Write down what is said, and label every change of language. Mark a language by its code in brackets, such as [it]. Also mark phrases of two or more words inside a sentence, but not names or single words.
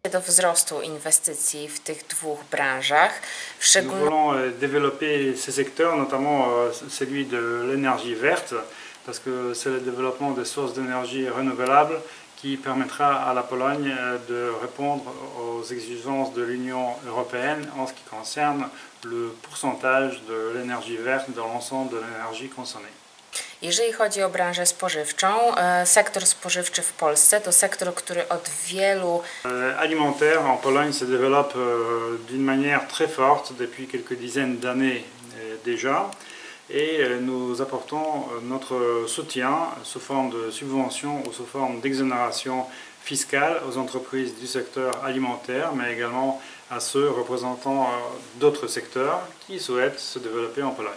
[fr] Nous voulons développer ces secteurs, notamment celui de l'énergie verte, parce que c'est le développement des sources d'énergie renouvelables qui permettra à la Pologne de répondre aux exigences de l'Union européenne en ce qui concerne le pourcentage de l'énergie verte dans l'ensemble de l'énergie consommée. [pl] Jeżeli chodzi o branżę spożywczą, sektor spożywczy w Polsce to sektor, który od wielu... [fr] Alimentaire en Pologne se développe d'une manière très forte depuis quelques dizaines d'années déjà. Et nous apportons notre soutien sous forme de subventions ou sous forme d'exonération fiscale aux entreprises du secteur alimentaire, mais également à ceux représentant d'autres secteurs qui souhaitent se développer en Pologne.